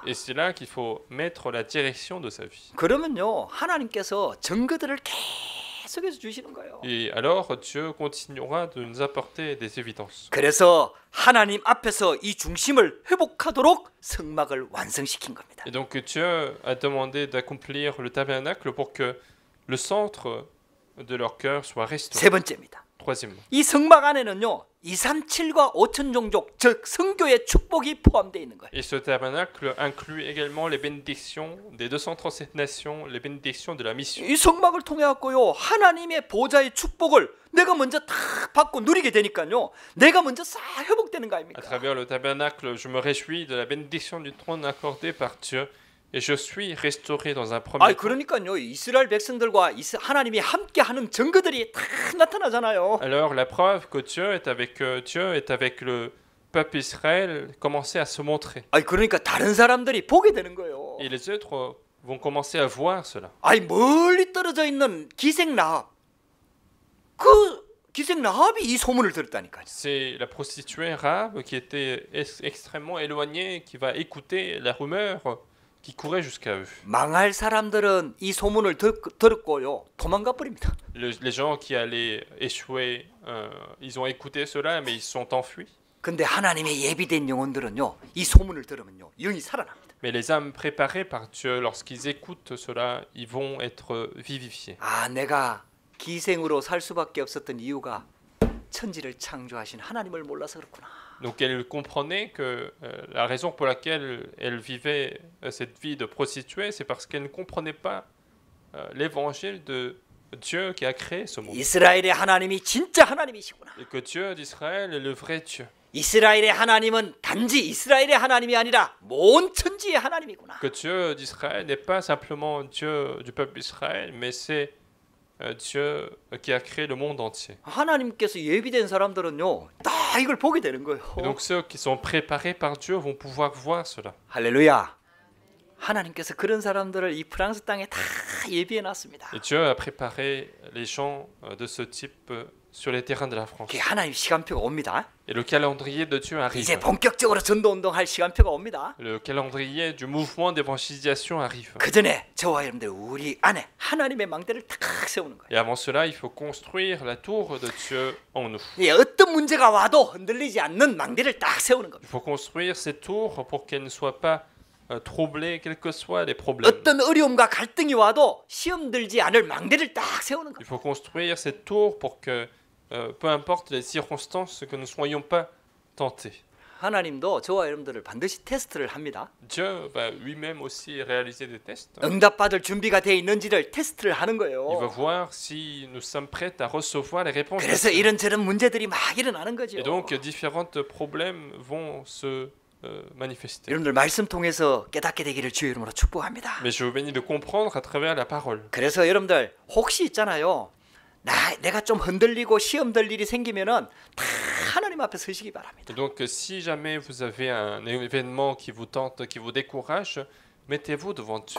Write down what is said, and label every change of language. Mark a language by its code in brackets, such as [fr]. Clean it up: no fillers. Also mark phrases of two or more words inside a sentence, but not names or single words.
[fr] Et c'est là qu'il faut mettre la direction de sa vie. [ko] 그러면요, 하나님께서 증거들을 계속해서 주시는 거예요. [fr] Et alors, Dieu continuera de nous apporter des évidences. [ko] 그래서 하나님 앞에서 이 중심을 회복하도록 성막을 완성시킨 겁니다. [fr] Et donc, Dieu a demandé d'accomplir le tabernacle pour que le centre de leur cœur soit restauré. [ko] 세 번째입니다. [fr] Troisièmement, [ko] 이 성막 안에는요, 237과 5천 종족, 즉 성교의 축복이 포함되어 있는 거예요. [fr] et ce tabernacle inclut également les bénédictions des 237 nations, les bénédictions de la mission. [ko] 이 성막을 통해 갖고요, 하나님의 보좌의 축복을 내가 먼저 다 받고 누리게 되니까요, 내가 먼저 싹 회복되는 거 [fr] À [ko] 아닙니까? [fr] travers le tabernacle, je me réjouis de la bénédiction du trône accordée par Dieu et je suis restauré dans un premier [ko] 아니 [fr] temps. [ko] 그러니까요, 이스라엘 백성들과 하나님이 함께하는 증거들이 다 나타나잖아요. [fr] Alors la preuve que Dieu est avec le peuple Israël commençait à se montrer. [ko] 아니 그러니까 다른 사람들이 보게 되는 거예요. [fr] Et les autres vont commencer à voir cela. [ko] 아니 멀리 떨어져 있는 기생 라합, 그 기생 라합이 이 소문을 들었다니까요. [fr] C'est la prostituée Rahab qui était extrêmement éloignée, qui va écouter la rumeur qui courait jusqu'à eux. [ko] 망할 사람들은 이 소문을 들었고요, 도망가 버립니다. [fr] Les gens qui allaient échouer, ils ont écouté cela, mais ils se sont enfuis. [ko] 근데 하나님의 예비된 영혼들은요, 이 소문을 들으면요, 영이 살아납니다. [fr] Mais les âmes préparées par Dieu, lorsqu'ils écoutent cela, ils vont être vivifiés. [ko] 아, 내가 기생으로 살 수밖에 없었던 이유가 천지를 창조하신 하나님을 몰라서 그렇구나. [fr] Donc elle comprenait que la raison pour laquelle elle vivait cette vie de prostituée, c'est parce qu'elle ne comprenait pas l'évangile de Dieu qui a créé ce monde. [ko] 이스라엘의 하나님이 진짜 하나님이시구나. [fr] Et que Dieu d'Israël est le vrai Dieu. [ko] 이스라엘의 하나님은 단지 이스라엘의 하나님이 아니라 온 천지의 하나님이구나. [fr] Que Dieu d'Israël n'est pas simplement Dieu du peuple d'Israël, mais c'est Dieu qui a créé le monde entier. [ko] 하나님께서 예비된 사람들은요, 다 이걸 보게 되는 거예요. [fr] Et donc ceux qui sont préparés par Dieu vont pouvoir voir cela. [ko] 할렐루야. 하나님께서 그런 사람들을 이 프랑스 땅에 다 예비해 놨습니다. [fr] Et Dieu a préparé les gens de ce type sur les terrains de la France. [ko] 그게 하나님 시간표가 옵니다. [fr] Et le calendrier de Dieu arrive. [ko] 이제 본격적으로 전도 운동할 시간표가 옵니다. [fr] Le calendrier du mouvement d'évangélisation arrive. [ko] 그 전에 저와 여러분들 우리 안에 하나님의 망대를 탁 세우는 거예요. [fr] Et avant cela, il faut construire la tour de Dieu en nous. [ko] 예, 어떤 문제가 와도 흔들리지 않는 망대를 딱 세우는 겁니다. [fr] Il faut construire cette tour pour qu'elle ne soit pas troublée, quels que soient les problèmes. [ko] 어떤 어려움과 갈등이 와도 시험 들지 않을 망대를 딱 세우는 [fr] Il [ko] 겁니다. [fr] faut construire cette tour pour que, peu importe les circonstances, que nous ne soyons pas tentés. [ko] 하나님도 저와 여러분들을 반드시 테스트를 합니다. [fr] Dieu va lui-même aussi réaliser des tests. [ko] 응답받을 준비가 되어 있는지를 테스트를 하는 [fr] Il va [ko] 거예요. [fr] voir si nous sommes prêts à recevoir les réponses. [ko] 그래서 이런저런 문제들이 막 일어나는 거죠. [fr] Et donc, différents problèmes vont se manifester. [ko] 여러분들 말씀 통해서 깨닫게 되기를 주의 이름으로 축복합니다. [fr] Mais je vous bénis de comprendre à travers la parole. [ko] 그래서 여러분들 혹시 있잖아요, 내가 좀 흔들리고 시험 들 일이 생기면은 다 하나님 앞에 서시기 바랍니다. [fr] Et donc, si jamais vous avez un événement qui vous tente, qui vous décourage, mettez-vous devant Dieu.